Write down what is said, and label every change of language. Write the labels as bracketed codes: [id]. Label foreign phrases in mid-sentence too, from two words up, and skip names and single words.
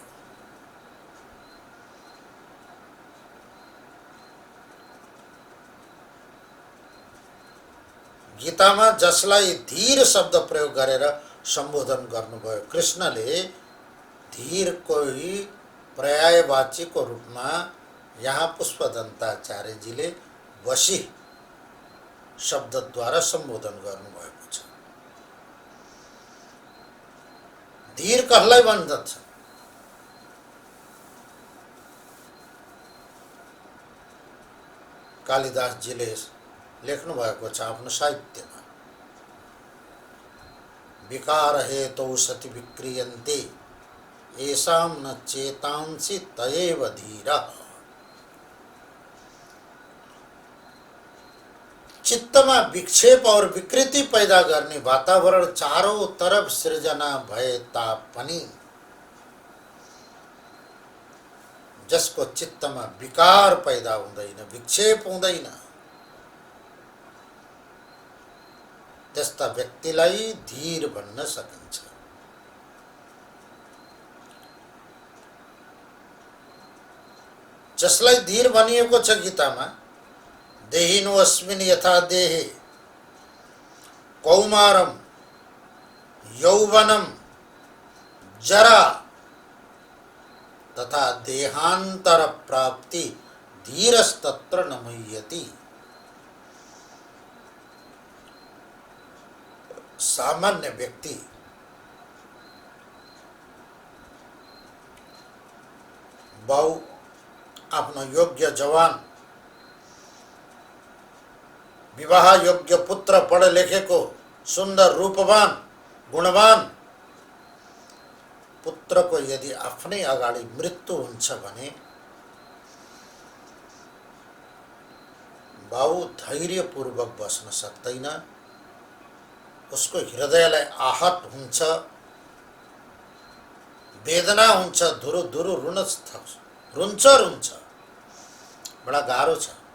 [ne] गीतामा जसलाई धीर शब्द प्रयोग गरेर सम्बोधन गर्नुभयो, कृष्णले धीरको ही पर्यायवाचीको रूपमा यहाँ पुष्पदन्ताचार्यजीले वशी शब्दद्वारा सम्बोधन गर्नुभएको छ। धीर कसलाई भन्दछ? कालिदासजीले लेख्नु भएको छ आफ्नो साहित्यमा, [sa] विकार हेतौ सति विक्रियन्ते येषां न चेतांसि तयेव धीरः। [ne] चित्तमा विक्षेप और विकृति पैदा गर्ने वातावरण [hi] चारों तरफ [ne] सृजना भए तापनि जसको चित्तमा विकार पैदा हुँदैन, विक्षेप हुँदैन, त्यस्ता व्यक्तिलाई धीर भन्न सकिन्छ। जसलाई धीर भनिएको छ गीतामा, [sa] देहिनो अस्मिन् यथा देहे कौमारम यौवनम जरा तथा देहांतर प्राप्ति धीरस्तत्र न मुह्यति। [ne] सामान्य व्यक्ति बहु आफ्नो योग्य जवान, विवाह योग्य पुत्र, पढ लेखेको, सुन्दर, रूपवान, गुणवान पुत्रको यदि आफ्नै अगाडि मृत्यु हुन्छ भने बाउ धैर्यपूर्वक बस्न सक्दैन, उसको हृदयलाई आहत हुन्छ, वेदना हुन्छ, धुरु धुरु रुन्छ, बडा गाह्रो छ।